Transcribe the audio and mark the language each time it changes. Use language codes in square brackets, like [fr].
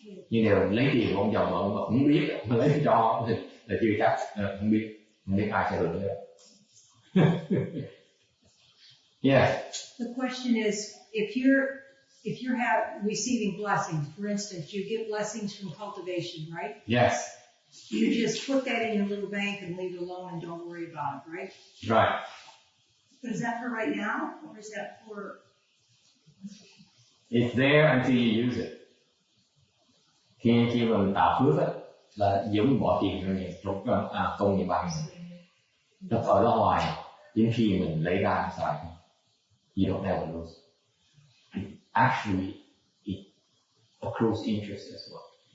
[vi] Nhưng nếu lấy tiền của ông chồng mà ông không biết, mà lấy cho thì là chưa chắc, không biết ai sẽ hưởng nữa. [en] Yeah. The question is, if you're receiving blessings, for instance, you get blessings from cultivation, right? Yes. You just put that in your little bank and leave it alone and don't worry about it, right? Right. But is that for right now, or is that for? It's there until you use it. [vi] Khi mà mình tạo phước á, là giống bỏ tiền cho những công nghiệp bằng nó ở đó hoài, đến khi mình lấy ra xài, [en] you don't ever lose. Actually, it accrues interest as well.